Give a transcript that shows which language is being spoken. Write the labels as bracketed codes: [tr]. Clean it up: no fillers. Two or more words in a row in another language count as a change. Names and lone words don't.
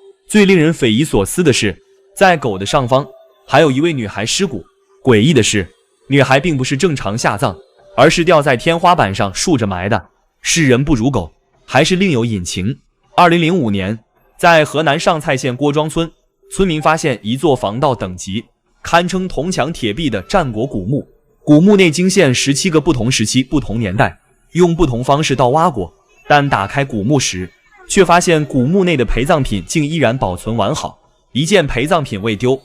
[zh] 最令人匪夷所思的是，在狗的上方還有一位女孩屍骨。詭異的是，女孩並不是正常下葬，而是吊在天花板上豎着埋的。是人不如狗，還是另有隱情？2005年，在河南上蔡縣郭莊村，村民發現一座防盜等級堪稱銅牆鐵壁的戰國古墓。古墓內驚現17個不同時期、不同年代，用不同方式盜挖過，但打開古墓時，卻發現古墓內的陪葬品竟依然保存完好，一件陪葬品未丟。